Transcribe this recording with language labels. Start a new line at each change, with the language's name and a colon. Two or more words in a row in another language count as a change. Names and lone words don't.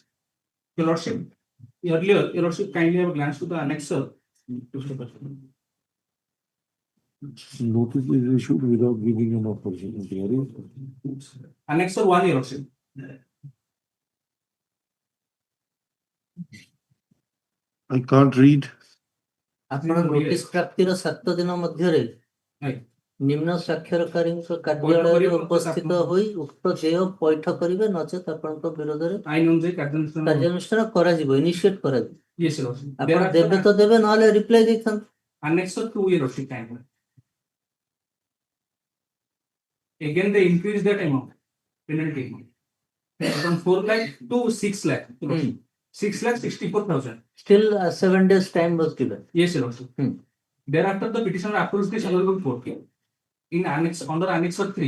English: Your Lordship, earlier, Your Lordship, kindly have a glance to the annexer. Notice is issued without giving an opportunity. Annexer 1, Your Lordship. I can't read.
Odia: ଆପଣ ନୋଟିସ୍ ପ୍ରାପ୍ତିର 7 ଦିନ ମଧ୍ୟରେ ନିମ୍ନ ସ୍ୱାକ୍ଷରକାରୀଙ୍କ କାର୍ଯ୍ୟାଳୟରେ ଉପସ୍ଥିତ ହୋଇ ଉକ୍ତ ଦେୟ ପଇଠ କରିବେ, ନଚେତ ଆପଣଙ୍କ ବିରୋଧରେ କାର୍ଯ୍ୟାନୁଷ୍ଠାନ କରାଯିବ, ଇନିସିଏଟ୍ କରାଯିବ। ଆପଣ ଦେବେ ତ ଦେବେ, ନହେଲେ ରିପ୍ଲାଇ ଦେଇଥାନ୍ତୁ।
English: Annexer 2, Your Lordship, kindly. Again, they increase that amount, penalty amount, from 4 lakh to 6 lakh. 6,64,000. Still 7 days time was given. Yes, Your Lordship. Thereafter, the petitioner approves this honorable court in annex under annexer 3.